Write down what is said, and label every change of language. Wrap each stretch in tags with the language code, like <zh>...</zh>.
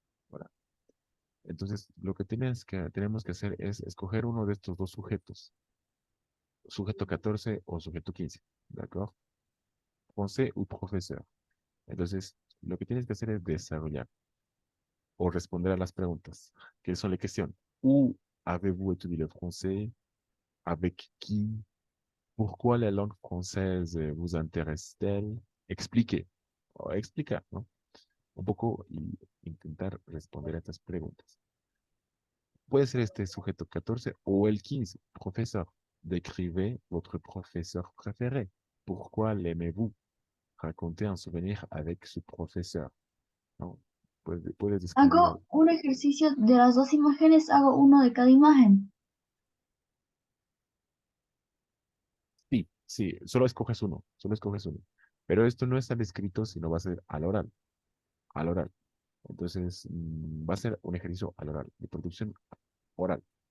<es>Ahora, entonces, lo que tenemos que hacer es escoger uno de estos dos sujetos, sujeto 14 o sujeto 15, ¿de acuerdo? Français ou profesor. Entonces, lo que tienes que hacer es desarrollar o responder a las preguntas, que son las cuestiones.</es> <fr>Où avez-vous étudié le français? Avec qui? Pourquoi la langue française vous intéresse-t-elle?</fr> <es>Explique, o explicar, ¿no? Un poco y intentar responder a estas preguntas. Puede ser este sujeto 14 o el 15.</es> <fr>Profesor, décrivez votre professeur préféré. Pourquoi l'aimez-vous? Racontez un souvenir avec</fr> <es>su profesor. ¿No? Puedes describir. Hago un ejercicio de las dos imágenes, hago uno de cada imagen. Sí, sí, solo escoges uno, solo escoges uno. Pero esto no está escrito, sino va a ser al oral, al oral. Entonces, va a ser un ejercicio al oral, de producción oral.</es>